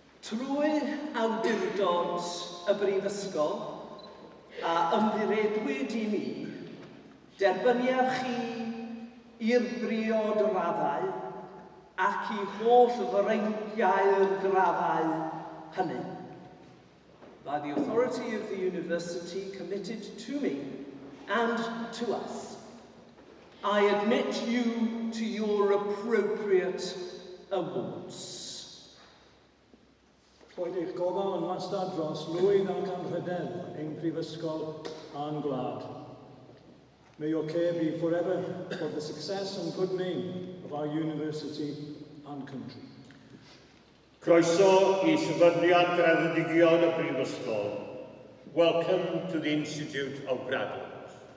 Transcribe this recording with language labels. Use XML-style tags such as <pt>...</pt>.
<cy>Trwy awdurdod y Brifysgol a ymddiredwyd I mi, derbyniaf chi i'r briod raddau ac I holl freintiau'r graddau hynny.</cy> <en>By the authority of the university committed to me and to us, I admit you to your appropriate awards.</en> <cy>Roedd eich gofal yn wastad dros lwyd ac anrhydedd ein prifysgol a'n gwlad.</cy> <en>May your care be forever for the success and good name of our university and country.</en> <cy>Croeso I sefydliad graddedigion y Brifysgol.</cy> <en>Welcome to the Institute of Graduates.</en>